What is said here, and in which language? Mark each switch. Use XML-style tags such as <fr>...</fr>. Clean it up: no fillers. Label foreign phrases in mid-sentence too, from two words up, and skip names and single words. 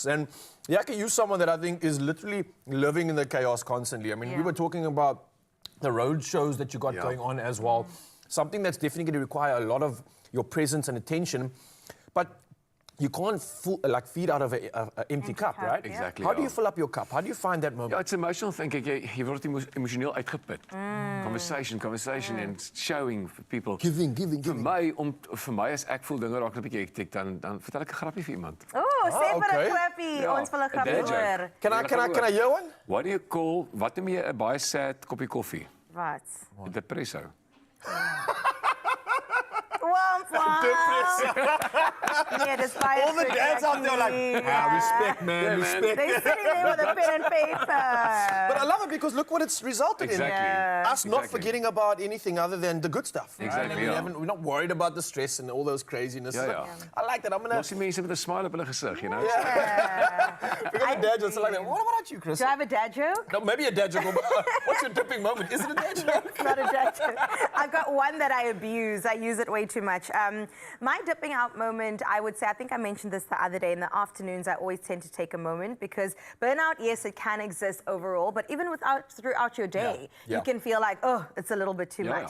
<en>And Jakkie, you're someone that I think is literally living in the chaos constantly. I mean, we were talking about the road shows that you got going on as well. Something that's definitely going to require a lot of your presence and attention. But you can't feed out of an empty cup, right? Exactly. How do you fill up your cup? How do you find that moment? Ja, it's emotional,</en> <af>dink ek. Jy word emosioneel uitgeput.</af> <en>Conversation and showing for people. Giving.</en> <af>Vir my as ek voel dinge raak 'n bietjie hektiek, dan vertel ek 'n grappie vir iemand. Sê vir 'n grappie. Ons wil 'n grappie hoor.</af> <en>Can I hear one? What do you call,</en> <af>wat noem jy 'n baie sad koppie koffie? Wat? 'n Depresso.</af> <en>Womp womp. Yeah, despite All the dads out there are like, respect, man, respect. They're sitting there with a pen and paper. But I love it because look what it's resulted in. Us not Exactly. forgetting about anything other than the good stuff. Right? Exactly, And yeah. we're not worried about the stress and all those craziness. Ja. I like that. I'm gonna.</en> <af>Los die mense met 'n smile op hulle gesig,</af> <en>you know. Because the dad jokes are like that. What about you, Chris? Do I have a dad joke? No, maybe a dad joke. But, what's your dipping moment? Is it a dad joke? It's not a dad joke. I've got one that I abuse. I use it way too much. My dipping out moment, I would say, I think I mentioned this the other day, in the afternoons, I always tend to take a moment because burnout, yes, it can exist overall, but even throughout your day, you can feel like, oh, it's a little bit too much.</en>